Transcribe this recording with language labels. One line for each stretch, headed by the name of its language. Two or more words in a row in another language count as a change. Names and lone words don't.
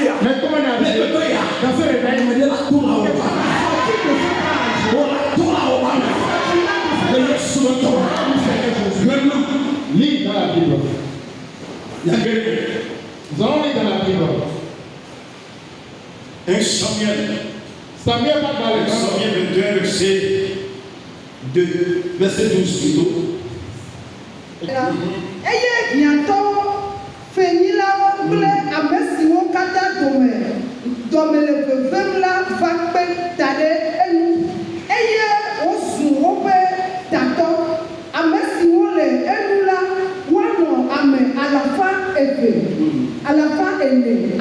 French: Mais comment on a dit dans ce réveil, il me dit lis dans la Bible. Nous allons lire dans la Bible. Un Samuel Samuel va dans le Samuel 21, verset 2, verset 12 plutôt.
Ewe: Eye hiãtɔwo fenyilawo kple ame siwo katã dome le vevem la va kpe da ɖe enu eye wozu woƒe tatɔ. Ame siwo le enu la woanɔ ame 200.